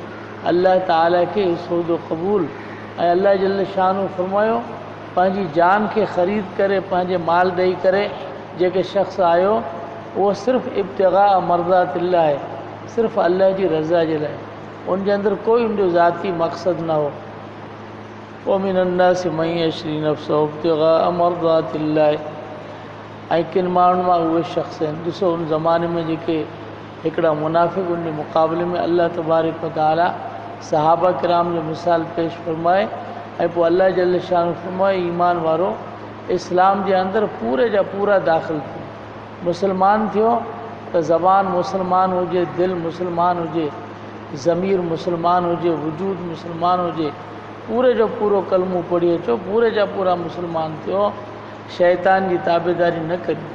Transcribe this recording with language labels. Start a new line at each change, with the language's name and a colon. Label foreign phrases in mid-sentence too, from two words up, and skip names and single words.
Sindhi: अल्लाह ताला खे सौदो क़बूल ऐं
Arabic: الله جل شان
Sindhi: फरमायो पंहिंजी जान खे ख़रीद करे पंहिंजे माल ॾेई करे जेके शख़्स आयो उहो सिर्फ़ु
Arabic: ابتغاء مرضات الله
Sindhi: आहे, सिर्फ़ु अल्लाह जी रज़ा जे लाइ। उनजे अंदरि कोई उनजो ज़ाती मक़सदु न हो।
Arabic: ومن الناس من يشري نفسه ابتغاء مرضات الله
Sindhi: ऐं किन माण्हुनि मां उहे शख़्स आहिनि। ॾिसो उन ज़माने में जेके हिकिड़ा मुनाफ़िक़ उन जे मुक़ाबले में
Arabic: الله تبارك وتعالى
Sindhi: सहाबा किराम जो मिसाल पेश फरमाए ऐं पोइ
Arabic: الله جل شان
Sindhi: फरमाए ईमान वारो इस्लाम जे अंदरि पूरे जा पूरा दाख़िल थियो, मुस्लमान थियो त ज़बान मुस्लमान हुजे, दिलि मुस्लमान हुजे, ज़मीर मुस्लमान हुजे, वजूद मुस्लमान हुजे, पूरे जो पूरो कलमो पढ़ी अचो, पूरे जा पूरा मुस्लमान थियो, शैतान जी ताबेदारी न करी।